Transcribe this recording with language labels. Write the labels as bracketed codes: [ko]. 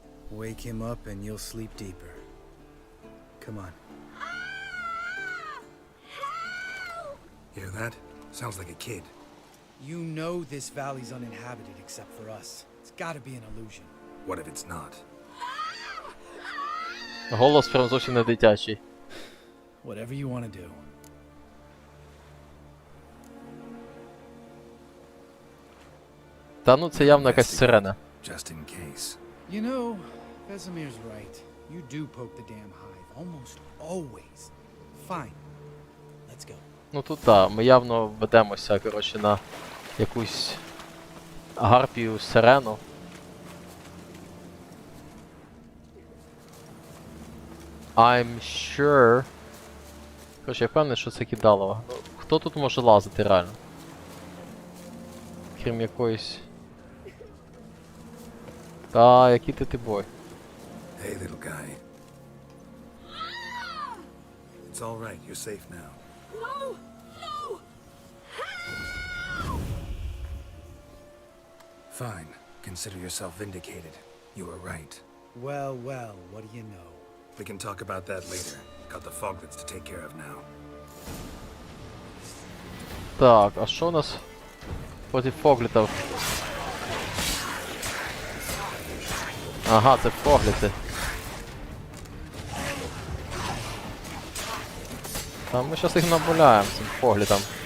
[en] Wake him up and you'll sleep deeper. Come on. Hear that? Sounds like a kid. You know this valley's uninhabited except for us. It's gotta be an illusion. What if it's not? [uk] Голос прям зовсім не дитячий. [en] Whatever you want to do. [uk] Та ну це явно якась сирена. [en] Just in case. You know, Vesemir's right. You do poke the damn hive. Almost always. Fine. Let's go. [uk] Ну тут так, ми явно ведемося, коротше, на якусь гарпію сирену. [en] I'm sure. [uk] Коротше, я впевнений, що це кидалово. Ну, хто тут може лазити реально? Крім якоїсь Та, який ти бой. [en] Hey, little guy. It's all right. You're safe now. No! No! Fine. Consider yourself vindicated. You were right. Well, well, what do you know? We can talk about that later. Got the foglets to take care of now. [uk] Так, а що у нас проти фоглітів? Ага, це фогліти. Та ми зараз їх набуляємо цим фоглітам.